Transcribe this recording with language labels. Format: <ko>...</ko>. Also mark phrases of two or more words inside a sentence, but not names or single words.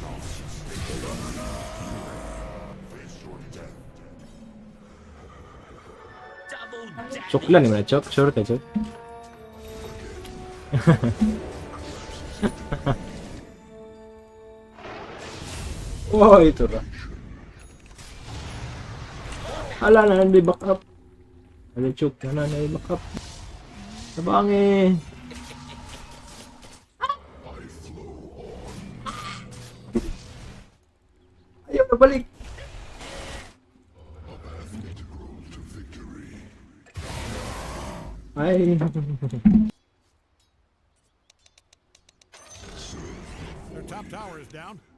<tl>Chok lang naman, chok. Sure ka, chok.</tl> <ceb>Oh, ito ra.</ceb> <tl>Hala na, hindi</tl> <en>back up.</en> <tl>Hala, chok. Na,</tl> <en>back up.</en> <tl>Sabangin.</tl> <ceb>Ayaw na balik. Ay.</ceb> <en>Their top tower is down.</en>